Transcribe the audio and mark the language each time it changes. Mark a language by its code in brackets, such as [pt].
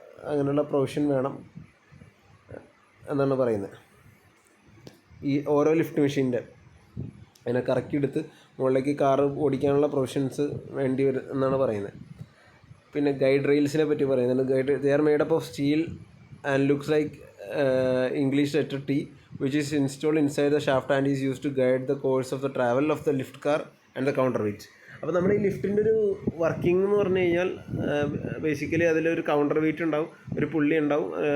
[ml] അങ്ങനെയുള്ള പ്രൊവിഷൻ വേണം എന്നാണ് പറയുന്നത്. ഈ ഓരോ ലിഫ്റ്റ് മെഷീൻ്റെ അതിനെ കറക്കിയെടുത്ത് മുകളിലേക്ക് കാറ് ഓടിക്കാനുള്ള പ്രൊവിഷൻസ് വേണ്ടി വരും എന്നാണ് പറയുന്നത്. പിന്നെ ഗൈഡ് റെയിൽസിനെ പറ്റി പറയുന്നുണ്ട്. [en] Guide they are made up of steel and looks like English letter T which is installed inside the shaft and is used to guide the course of the travel of the lift car and the counterweight. [ml] അപ്പോൾ നമ്മുടെ ഈ ലിഫ്റ്റിൻ്റെ ഒരു working എന്ന് പറഞ്ഞു കഴിഞ്ഞാൽ basically അതിലൊരു counter wait ഉണ്ടാവും, ഒരു പുള്ളി ഉണ്ടാവും.